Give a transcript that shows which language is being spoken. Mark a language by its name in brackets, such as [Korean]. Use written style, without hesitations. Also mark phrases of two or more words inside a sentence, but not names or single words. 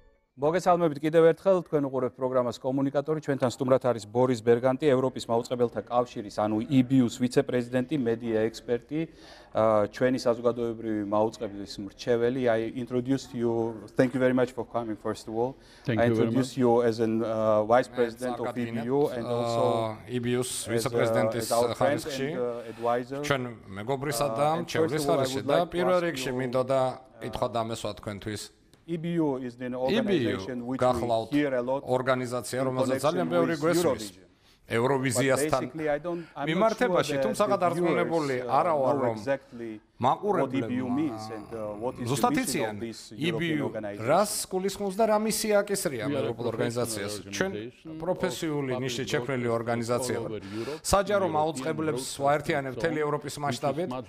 [Georgian] მოგესალმებით კიდევ ერთხელ თქვენ უყურებთ პროგრამას კომუნიკატორი ჩვენთან სტუმრად არის ბორის ბერგანტი ევროპის მაუწყებელთა კავშირის ანუ EBU-ს ვიცე-პრეზიდენტი მედია ექსპერტი ჩვენი საზოგადოებრივი მაუწყებლის მრჩეველი [English] I introduced you thank you very much for coming first of all I introduced you as an vice president of EBU and also [Georgian] EBU-ს ვიცე-პრეზიდენტის ხარისხში ჩვენ მეგობრისა და მრჩევლის ხარისხში და პირველ რიგში მინდოდა კითხვა დამესვა თქვენთვის [English] EBU is the organization which we hear a lot [Georgian] ორგანიზაცია რომელსაც ძალიან ბევრი გვესმის ევროვიზიასთან მიმართებაში თუმცა გადარწმუნებული არა ვარ რომ მაყურებლებმა ზუსტად იციან EBU რას გულისხმობს და რა მისია აკისრია ევროპულ ორგანიზაციას ჩვენ პროფესიული ნიშნით შექმნილი ორგანიზაცია ვართ საჯარო მაუწყებლებს ვაერთიანებთ მთელი ევროპის მასშტაბით